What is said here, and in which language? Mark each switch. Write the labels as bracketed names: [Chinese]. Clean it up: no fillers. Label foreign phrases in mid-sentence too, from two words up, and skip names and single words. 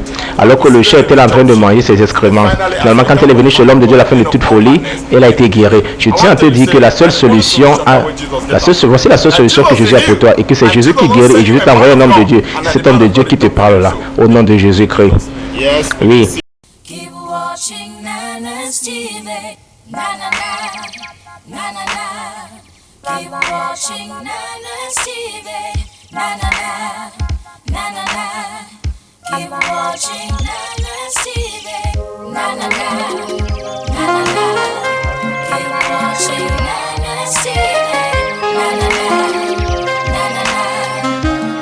[French] Alors que le chat était en train de manger ses excréments. Finalement, quand elle est venue chez l'homme de Dieu à la fin de toute folie, elle a été guérie. Je tiens à te dire que la seule solution, voici la seule solution que Jésus a pour toi et que c'est Jésus qui guérit et Jésus t'a envoyé un homme de Dieu. C'est cet homme de Dieu qui te parle là, au nom de Jésus-Christ. Oui. [English] Keep watching Nana's TV. Na na na, na na na. Keep watching Nana's TV. Na na na, na na na. Keep watching Nana's TV. Na na na, na na na. Keep watching Nana's TV. Na na na, na na na.